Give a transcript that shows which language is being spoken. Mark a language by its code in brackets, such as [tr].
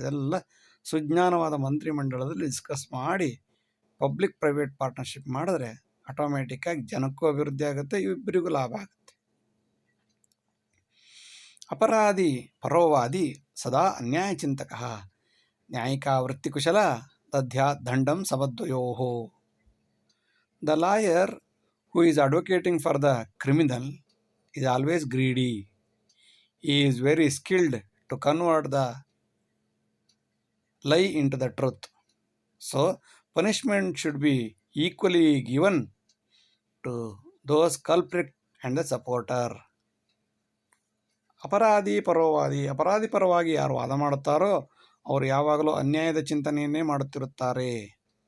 [kn] ಇದೆಲ್ಲ ಸುಜ್ಞಾನವಾದ ಮಂತ್ರಿಮಂಡಲದಲ್ಲಿ ಡಿಸ್ಕಸ್ ಮಾಡಿ public private partnership ಮಾಡಿದ್ರೆ ಆಟೋಮ್ಯಾಟಿಕ್ಕಾಗಿ ಜನಕ್ಕೂ ಅಭಿವೃದ್ಧಿ ಆಗುತ್ತೆ, ಇಬ್ಬರಿಗೂ ಲಾಭ ಆಗುತ್ತೆ. [sa] ಅಪರಾಧಿ ಪರೋವಾದಿ ಸದಾ ಅನ್ಯಾಯ ಚಿಂತಕ ನ್ಯಾಯಿಕ ವೃತ್ತಿಕುಶಲ ದದ್ಯಾತ್ ದಂಡಂ ಸಮದ್ವಯೋಃ. [en] The lawyer who is advocating for the criminal is always greedy. He is very skilled to convert the lie into the truth. So, punishment should be equally given to those culprit and the supporter. [kn] ಅಪರಾಧಿ ಪರವಾದಿ, ಅಪರಾಧಿ ಪರವಾಗಿ ಯಾರು ವಾದ ಮಾಡುತ್ತಾರೋ ಅವರು ಯಾವಾಗಲೂ ಅನ್ಯಾಯದ ಚಿಂತನೆಯನ್ನೇ ಮಾಡುತ್ತಿರುತ್ತಾರೆ.